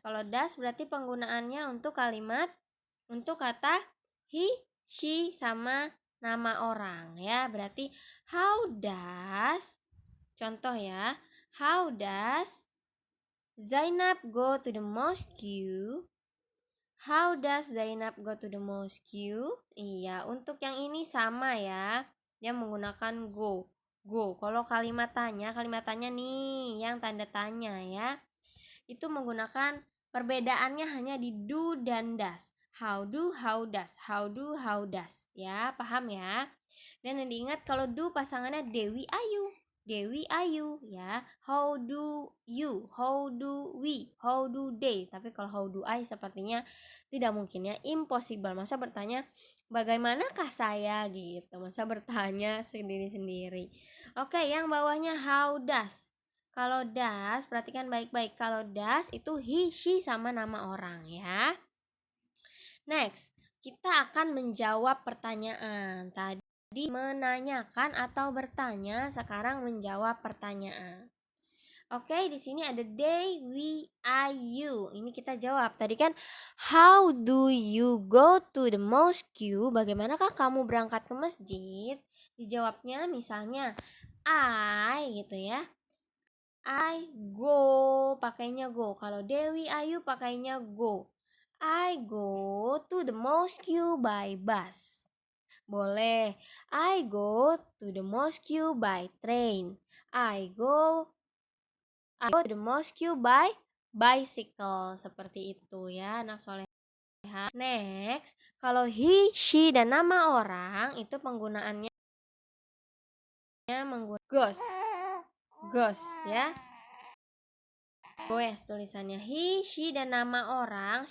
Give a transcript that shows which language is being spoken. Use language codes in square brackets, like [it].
[id] Kalau does berarti penggunaannya untuk kalimat, untuk kata he, she, sama nama orang ya. Berarti [en] how does, [id] contoh ya, [en] how does Zainab go to the mosque? How does Zainab go to the mosque? [id] Iya, untuk yang ini sama ya. Dia menggunakan go. Go. Kalau kalimat tanya nih yang tanda tanya ya. Itu menggunakan, perbedaannya hanya di do dan does. [en] How do, how does. How do, how does. [id] Ya, paham ya? Dan yang diingat kalau do pasangannya Dewi Ayu. Dewi Ayu ya. [en] How do you, how do we, how do they. [id] Tapi kalau [en] how do I [id] sepertinya tidak mungkin ya, impossible. Masa bertanya bagaimanakah saya gitu. Masa bertanya sendiri-sendiri. Oke, yang bawahnya how does. Kalau does, perhatikan baik-baik. Kalau does itu he, she sama nama orang ya. Next, kita akan menjawab pertanyaan. Tadi menanyakan atau bertanya, sekarang menjawab pertanyaan. Oke, di sini ada they, we, I, you. Ini kita jawab. Tadi kan [en] how do you go to the mosque? [id] Bagaimanakah kamu berangkat ke masjid? Dijawabnya misalnya I gitu ya. [en] I go, [id] pakainya go. Kalau Dewi Ayu pakainya go. [en] I go to the mosque by bus. [id] Boleh. [en] I go to the mosque by train. I go to the mosque by bicycle. [id] Seperti itu ya, anak soleh. Next, kalau he, she, dan nama orang itu penggunaannya menggunakan goes ya. Goes tulisannya. He, she, dan nama orang.